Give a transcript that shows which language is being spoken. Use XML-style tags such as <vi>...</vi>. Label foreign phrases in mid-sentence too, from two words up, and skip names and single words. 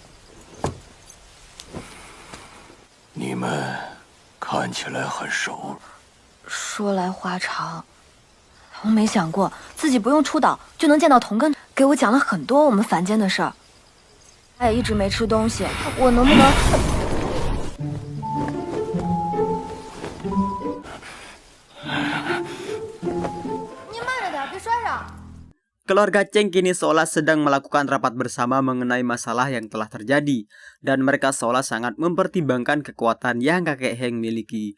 <zh>你们看起来很熟。说来话长，我没想过自己不用出岛就能见到同根，给我讲了很多我们凡间的事儿。他也一直没吃东西，我能不能？</zh> <id>Keluarga Cheng kini seolah sedang melakukan rapat bersama mengenai masalah yang telah terjadi, dan mereka seolah sangat mempertimbangkan kekuatan yang kakek Heng miliki.</id>